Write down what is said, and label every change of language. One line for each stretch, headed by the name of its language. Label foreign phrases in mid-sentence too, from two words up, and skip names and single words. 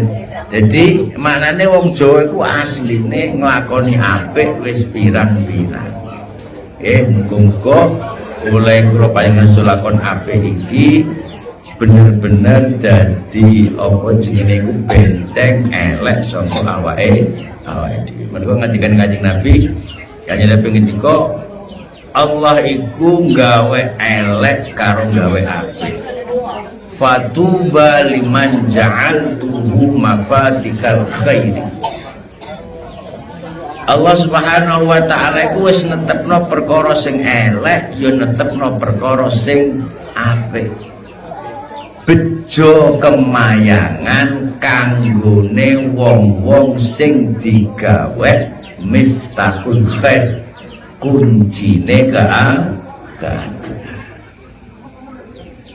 Javanese: Jadi maknane wong Jawa iku asline nglakoni apik wis pirang-pirang muga-muga oleh kula panjenengan lakon apik iki bener-bener dadi apa jenenge iku benteng elek saka awake dhewe. Menika ngendikan Kanjeng Nabi, Kanjeng Nabi ngendika Allah iku gawe elek karo gawe apik.
Arabic: Fatuba liman ja'altuhu mafatihal khairi.
Javanese: Allah
Arabic: Subhanahu wa taala
Javanese: iku wis netepno perkara sing elek, ya netepno perkara sing apik. Bejo kemayangan kanggone wong-wong sing digawe
Arabic: miftahul khair,
Javanese: kuncine keagungan.